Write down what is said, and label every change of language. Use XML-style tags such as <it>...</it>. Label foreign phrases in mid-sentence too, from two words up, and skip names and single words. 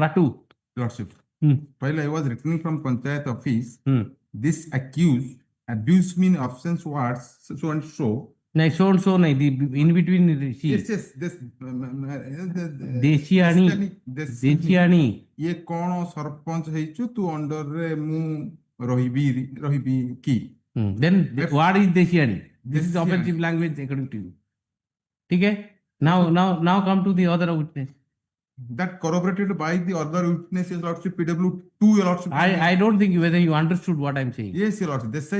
<en>Para 2. Lordship. Hmm. While I was returning from Panchayat office, this accused abused me in absence words so and so. No, so and so, no, the in between. Yes, yes. This Deshiani.</en> <hi>ये कौन सरपंच</hi> <or>ହେଇଛୁ ତୁ under ରେ ମୁଁ ରହିବି କି?</or> <en>Then what is Deshiani? This is Deshiani. offensive language according to you. Okay? Now come to the other witness. That corroborated by the other witnesses, Lordship, PW2, Your Lordship. I don't think whether you understood what I'm saying. Yes, Your Lordship. They say</en>